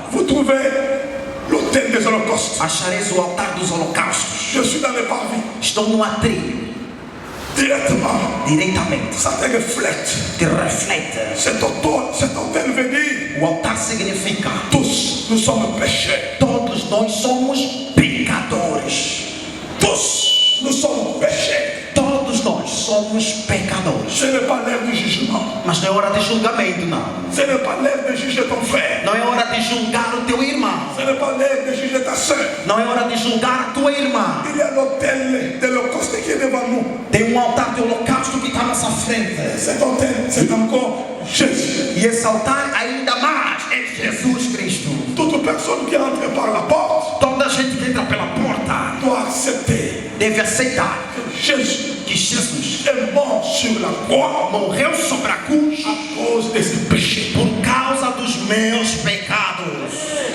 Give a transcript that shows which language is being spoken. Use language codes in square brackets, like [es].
[fr] Vous trouvez l'autel des holocaustes. [pt] achareis o altar dos holocaustos. [fr] Je suis dans le parvis. [pt] Estou no atrio, [fr] Directement. [pt] diretamente, [fr] Ça te reflète. [pt] que reflete. [fr] Cet autel veut dire [pt] O altar significa [fr] tous nous sommes pécheurs. [pt] todos nós somos pecadores. [fr] Tous nous sommes pécheurs. [pt] Todos nós somos pecadores. [fr] Ce n'est pas l'heure du jugement. [pt] Mas não é hora de julgamento, não. [fr] Ce n'est pas l'heure de juger ton frère. [pt] Não é hora de julgar o teu irmão. [fr] Ce n'est pas l'heure de juger ta soeur. [pt] Não é hora de julgar a tua irmã. [fr] Il y a l'autel de l'holocauste qui est devant nous. [pt] Tem altar de holocausto que está à nossa frente. [fr] Cet autel, c'est encore Jésus. [pt] E esse altar ainda mais é Jesus Cristo. [fr] Toute personne qui entre par la porte [pt] Toda gente que entra pela porta [fr] doit accepter [pt] deve aceitar [fr] que Jésus [pt] que Jesus [fr] est mort sur la croix [pt] morreu sobre a cruz [fr] à cause de ses péchés. [pt] por causa dos meus pecados.